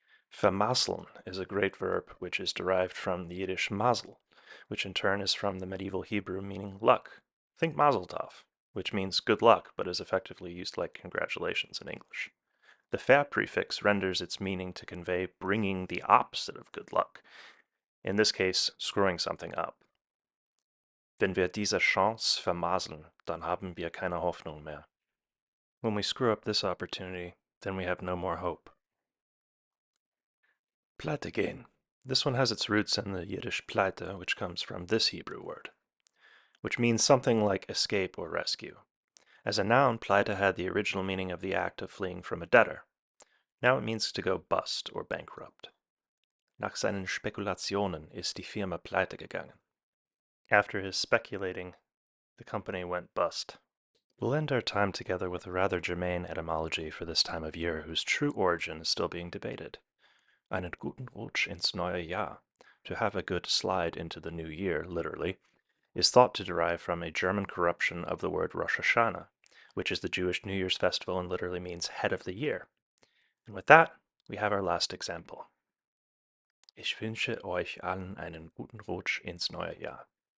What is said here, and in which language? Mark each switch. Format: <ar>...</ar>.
<en>Vermasseln is a great verb which is derived from the Yiddish mazel, which in turn is from the medieval Hebrew meaning luck. Think mazel tov, which means good luck but is effectively used like congratulations in English. The ver prefix renders its meaning to convey bringing the opposite of good luck, in this case, screwing something up.</en> <de>Wenn wir diese Chance vermasseln, dann haben wir keine Hoffnung mehr.</de> <en>When we screw up this opportunity, then we have no more hope. Pleite gehen. This one has its roots in the Yiddish pleite, which comes from this Hebrew word, which means something like escape or rescue. As a noun, pleite had the original meaning of the act of fleeing from a debtor. Now it means to go bust or bankrupt.</en> <de>Nach seinen Spekulationen ist die Firma pleite gegangen.</de> <en>After his speculating, the company went bust. We'll end our time together with a rather germane etymology for this time of year whose true origin is still being debated.</en> <de>Einen guten Rutsch ins neue Jahr,</de> <en>to have a good slide into the new year, literally, is thought to derive from a German corruption of the word Rosh Hashanah, which is the Jewish New Year's festival and literally means head of the year. And with that, we have our last example.</en> <de>Ich wünsche euch allen einen guten Rutsch ins neue Jahr.</de>